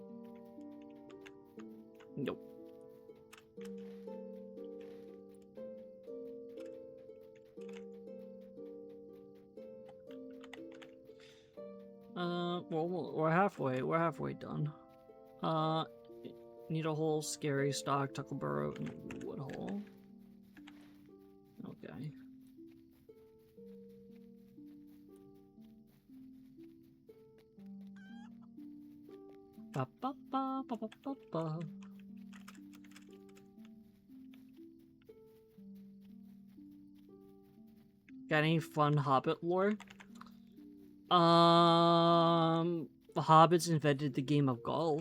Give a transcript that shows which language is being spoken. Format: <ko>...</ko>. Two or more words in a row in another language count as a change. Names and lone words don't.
<en>Nope. Well, we're halfway done. Need a hole, scary stock, Tuckleburrow, and wood hole. Okay. Ba ba ba ba ba ba ba. Got any fun Hobbit lore? The Hobbits invented the game of golf.</en>